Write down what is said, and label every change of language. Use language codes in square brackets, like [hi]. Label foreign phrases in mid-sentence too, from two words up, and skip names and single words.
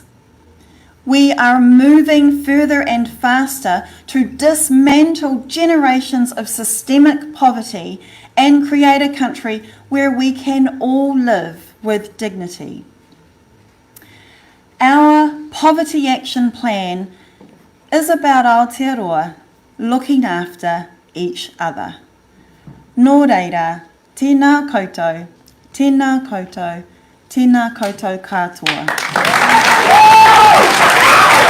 [en] We are moving further and faster to dismantle generations of systemic poverty and create a country where we can all live with dignity. Our Poverty Action Plan is about Aotearoa looking after each other. [mi] Nō reira, tēnā koutou, tēnā koutou, tēnā koutou katoa.